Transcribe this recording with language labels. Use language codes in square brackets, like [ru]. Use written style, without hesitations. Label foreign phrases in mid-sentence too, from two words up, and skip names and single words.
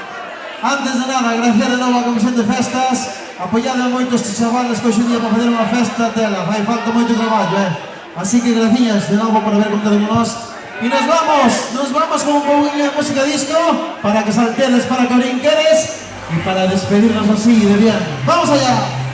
[gl] Antes de nada, agradecer de novo a Comisión de Festas, apoiade moito estes chavales que hoxe día para fazer unha festa tela, fai falta moito traballo, Así que gracias de novo por haber contado con nós. E nos vamos con un pouquinho de música disco para que saltedes, para que brinquedes e para despedirnos [es] así de bien. ¡Vamos allá!